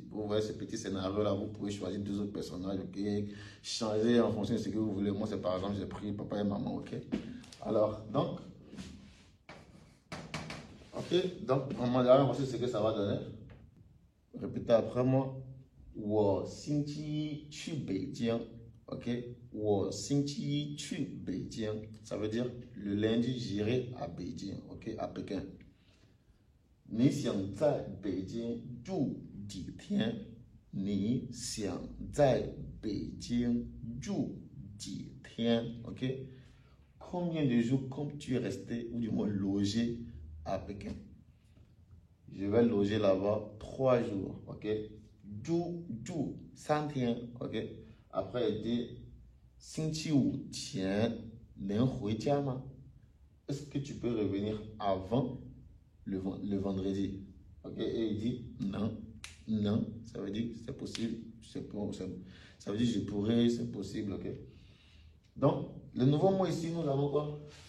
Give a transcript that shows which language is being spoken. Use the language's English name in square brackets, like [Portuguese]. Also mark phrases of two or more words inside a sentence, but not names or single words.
[French] Vous voyez ce petit scénario-là, vous pouvez choisir 2 autres personnages, ok? Changer en fonction de ce que vous voulez. Moi, c'est par exemple, j'ai pris papa et maman, ok? Alors, donc, ok, donc, en mandarin, voici ce que ça va donner. Répétez après moi. [Chinese] 我星期一去北京 [French] OK， [Chinese] 我星期一去北京 [French] ça veut dire le lundi j'irai à Beijing OK à Pékin [Chinese] 你想在北京住几天你想在北京住几天 [French] OK combien de jours comptes-tu rester ou du moins loger à Pékin Je vais loger là-bas 3 jours. Ok. Du, 3天. Ok. Après, il dit, [Chinese] 星期五前能回家吗? [French] Est-ce que tu peux revenir avant le vendredi? Ok. Et il dit, non. Non. Ça veut dire, c'est possible. Ça veut dire, je pourrais, c'est possible. Ok. Donc, le nouveau mot ici, nous avons quoi?